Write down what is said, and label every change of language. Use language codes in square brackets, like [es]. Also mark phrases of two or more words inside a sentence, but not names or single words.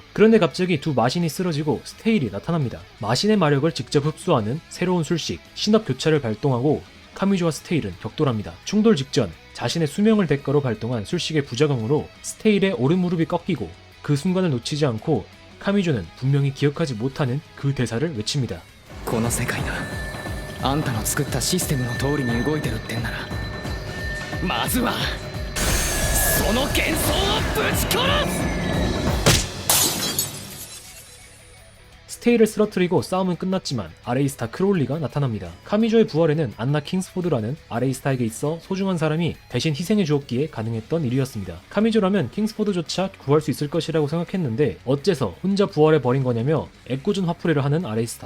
[ko] 그런데 갑자기 두 마신이 쓰러지고 스테일이 나타납니다. 마신의 마력을 직접 흡수하는 새로운 술식, 신업 교차를 발동하고 카미주와 스테일은 격돌합니다. 충돌 직전 자신의 수명을 대가로 발동한 술식의 부작용으로 스테일의 오른무릎이 꺾이고 그 순간을 놓치지 않고 카미주는 분명히 기억하지 못하는 그 대사를 외칩니다. [ja] この世界があんたの作ったシステムの通りに動いてるってんならまずはその幻想をぶち殺す! [ko] 스테일을 쓰러뜨리고 싸움은 끝났지만 아레이스타 크롤리가 나타납니다. 카미조의 부활에는 안나 킹스포드라는 아레이스타에게 있어 소중한 사람이 대신 희생해 주었기에 가능했던 일이었습니다. 카미조라면 킹스포드조차 구할 수 있을 것이라고 생각했는데 어째서 혼자 부활해 버린 거냐며 애꿎은 화풀이를 하는 아레이스타.